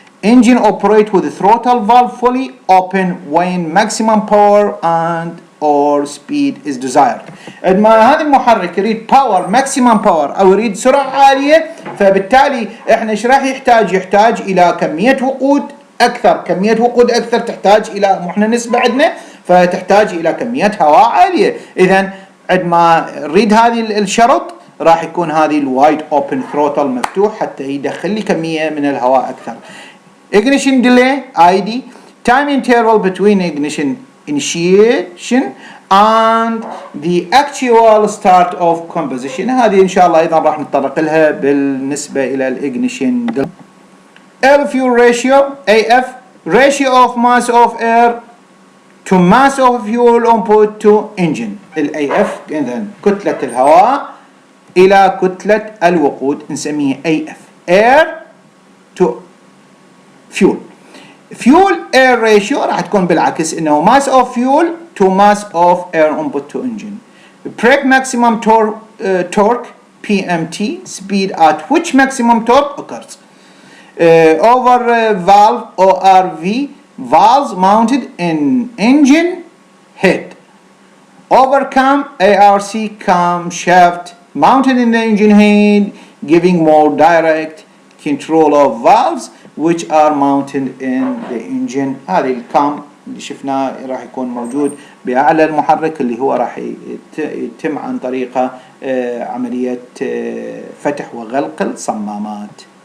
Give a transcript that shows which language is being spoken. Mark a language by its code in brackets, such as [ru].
[en] Engine operate with the throttle valve fully open when maximum power and or speed is desired. [ar] عندما هذا المحرك يريد باور maximum power او يريد سرعة عالية، فبالتالي احنا ايش راح يحتاج الى كمية وقود اكثر، تحتاج الى احنا نسبة عندنا، فتحتاج الى كمية هواء عالية. اذا عندما نريد هذه الشرط راح يكون هذه الوايد اوبن ثروتل مفتوح حتى يدخل لي كمية من الهواء اكثر. [en] Ignition delay ID time interval between ignition initiation and the actual start of combustion. [ar] هذه إن شاء الله أيضا راح نتطرق لها بالنسبة إلى الإجنيشن delay. [en] Air fuel ratio AF ratio of mass of air to mass of fuel input to engine. AF [ar] إذا كتلة الهواء إلى كتلة الوقود نسميه [en] AF air to fuel air ratio [ar] راح تكون بالعكس، انه [en] mass of fuel to mass of air input to engine. Brake maximum torque PMT speed at which maximum torque occurs. Over valve ORV valves mounted in engine head. Over cam ARC camshaft mounted in the engine head, giving more direct control of valves which are mounted in the engine. [ar] هذه الكام اللي شفناه راح يكون موجود بأعلى المحرك، اللي هو راح يتم عن طريقه عملية فتح وغلق الصمامات.